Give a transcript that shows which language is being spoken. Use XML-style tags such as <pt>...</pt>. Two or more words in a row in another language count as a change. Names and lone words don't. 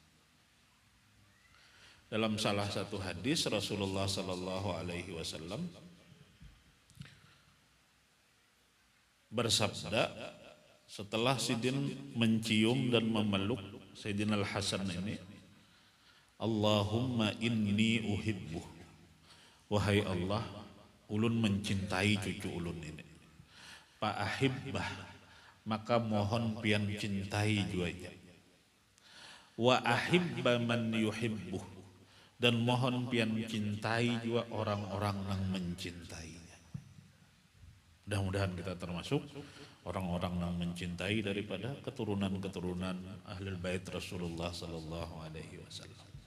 <id>Dalam salah satu hadis Rasulullah</id> <ar>صلى الله عليه وسلم</ar> <id>bersabda setelah Sidin mencium dan memeluk Sayyidina Al-Hasan ini,</id> <ar>اللهم إني أحبه,</ar> <bjn>wahai Allah, ulun mencintai cucu ulun ini.</bjn> <ar>فأحبه,</ar> <bjn>maka mohon pian cintai juanya.</bjn> <ar>وأحبب من يحبه,</ar> <bjn>dan mohon pian cintai juga orang-orang yang mencintainya.</bjn> <id>Mudah-mudahan kita termasuk orang-orang yang mencintai daripada keturunan-keturunan Ahlul Bait Rasulullah</id> <ar>صلى الله عليه وسلم.</ar>